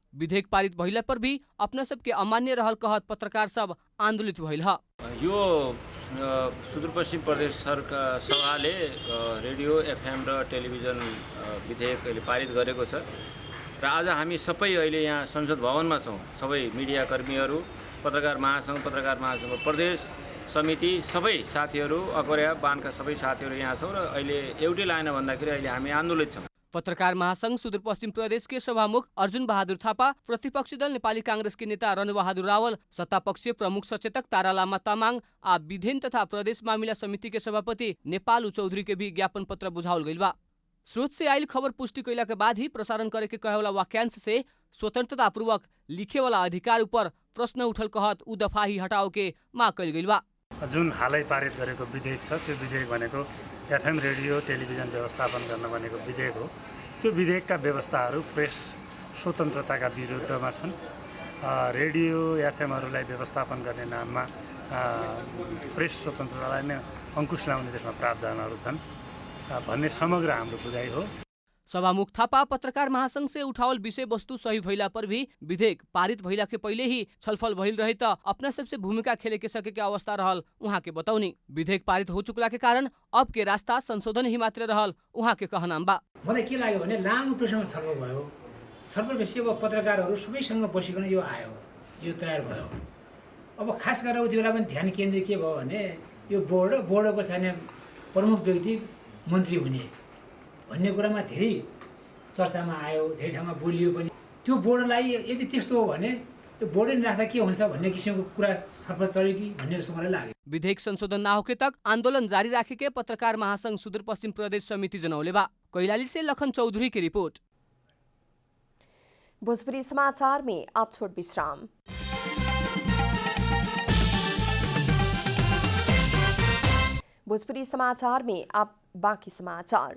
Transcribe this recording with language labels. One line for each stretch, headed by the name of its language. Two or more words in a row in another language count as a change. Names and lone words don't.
Bhojpuri: विधेयक पारित भइला पर भी अपना सब के अमान्य रहल कहत पत्रकार सब आंदोलित भइल ह।
Nepali: यो सुदूरपश्चिम प्रदेश सरकार सभाले रेडियो एफएम र टेलिभिजन विधेयक अहिले पारित गरेको छ र आज हामी सबै अहिले यहाँ संसद भवनमा छौँ। सबै मिडियाकर्मीहरू, पत्रकार महासङ्घ प्रदेश समिति सबै साथीहरू, अकबरिया बानका सबै साथीहरू यहाँ छौँ र अहिले एउटै लाइन भन्दाखेरि अहिले हामी आन्दोलित छौँ।
Bhojpuri: पत्रकार महासंघ सुदूरपश्चिम प्रदेश के सभामुख अर्जुन बहादुर थापा, प्रतिपक्षी दल नेपाली कांग्रेस के नेता रणबहादुर रावल, सत्तापक्षीय प्रमुख सचेतक तारा लामा तामाङ आ विधेन तथा प्रदेश मामिला समिति के सभापति नेपाल चौधरी के भी ज्ञापन पत्र बुझाउल गइल बा। स्रोत से आयल खबर पुष्टि कैला के बाद ही प्रसारण करे के कहेवाला वाक्यांश से स्वतंत्रता पूर्वक लिखे वाला अधिकार ऊपर प्रश्न उठल कहत उ दफा ही हटाओ के माग कैल गइल बा।
Nepali: जुन हालै पारित गरेको विधेयक छ त्यो विधेयक भनेको एफएम रेडियो टेलिभिजन व्यवस्थापन गर्न भनेको विधेयक हो। त्यो विधेयकका व्यवस्थाहरू प्रेस स्वतन्त्रताका विरुद्धमा छन्। रेडियो एफएमहरूलाई व्यवस्थापन गर्ने नाममा प्रेस स्वतन्त्रतालाई नै अंकुश लगाउने त्यसमा प्रावधानहरू छन् भन्ने समग्र हाम्रो बुझाइ हो।
Bhojpuri: सभामुख थापा पत्रकार महासंघ से उठावल विषय वस्तु सही भइला पर भी विधेयक पारित भइला के पहिले ही छलफल भइल रहे त अपना सबसे भूमिका खेले के सके के अवस्था रहल उहाँ के बताउनी। विधेयक पारित हो चुकला के कारण अब के रास्ता संशोधन ही मात्र रहल उहाँ के कहनाम बा।
Nepali: मलाई के लाग्यो भने लामो प्रश्नमा छलफल भयो। छलफल भएपछि अब पत्रकारहरू सबैसँग बसिकन यो आयो, यो तयार भयो। अब खास गरेर उति बेला पनि ध्यान केन्द्रित के भयो भने यो बोर्डको चाहिँ प्रमुख व्यक्ति मन्त्री हुने भन्ने कुरामा धेरै चर्चामा आयो, धेरै ठाउँमा बोलियो पनि। त्यो बोर्डलाई यदि त्यस्तो हो भने त्यो बोर्डै राख्दा के हुन्छ भन्ने किसिमको कुरा छलफल चल्यो कि भन्ने जस्तो मलाई लाग्यो।
Bhojpuri: विधेयक संशोधन ना होके तक आंदोलन जारी राखेके पत्रकार महासंघ सुदूरपश्चिम प्रदेश समिति जनौले बा। कैलाली से लखन चौधरी की रिपोर्ट। भोजपुरी समाचार में आप छोड़ विश्राम। भोजपुरी समाचार में आप बाकी समाचार।